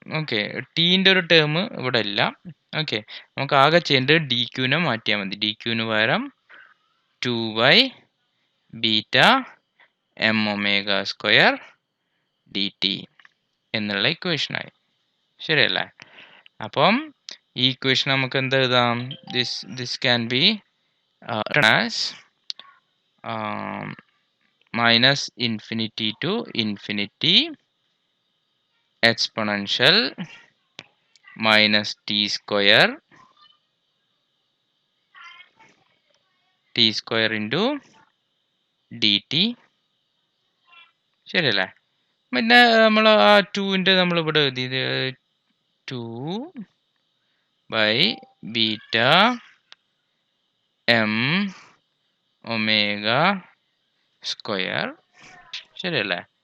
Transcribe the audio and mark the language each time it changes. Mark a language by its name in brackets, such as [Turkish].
[Malayalam] Okay, ടീൻ്റെ ഒരു term ഇവിടെ ഇല്ല. ഓക്കെ, നമുക്ക് ആകെ ചെയ്യേണ്ടത് ഡി ക്യൂനെ മാറ്റിയാൽ മതി. ഡി ക്യൂന് പകരം 2 by beta M omega square dt എന്നുള്ള ഇക്വേഷനായി. ശരിയല്ലേ? അപ്പം ഈ ഇക്വേഷൻ നമുക്ക് എന്ത് എഴുതാം? [English] This can be as minus infinity to infinity exponential minus t square into dt. [Malayalam] ശരിയല്ലേ? പിന്നെ നമ്മൾ ആ 2ൻ്റെ നമ്മൾ ഇവിടെ എഴുതിയത് 2 by beta m omega square. ശരിയല്ലേ?